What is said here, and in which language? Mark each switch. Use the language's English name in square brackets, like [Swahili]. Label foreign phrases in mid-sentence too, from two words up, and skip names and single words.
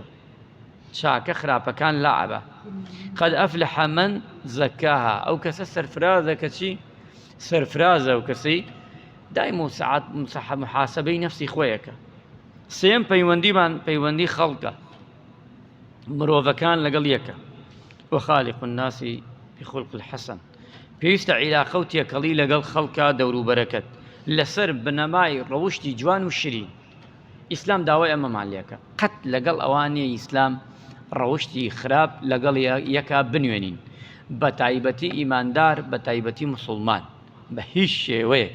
[Central Kurdish] چاکە خراپەکان لەعەبە. [Arabic] قەد ئەفلح من زەکاها، [Central Kurdish] ئەو کەسە سەرفرازە کە چی؟ سەرفرازە ئەو کەسەی دائم و ساعات محاسبەی نەفسی خۆیەکە. سێم پەیوەندیمان پەیوەندی خەڵکە، مرۆڤەکان لەگەڵ یەکە. [Arabic] وخالق الناس بخلق الحسن، [Central Kurdish] پێویستە عیلاقە و تێکەڵی لەگەڵ خەڵکە دەوروبەرەکەت لەسەر بنەمای ڕەوشتی جوان و شیرین. ئیسلام داوای ئەمەمان لێکە، قەت لەگەڵ ئەوانەیە ئیسلام ڕەوشتی خراپ لەگەڵ یەکا بنوێنین، بە تایبەتی ئیماندار، بە تایبەتی موسڵمان، بە هیچ شێوەیە.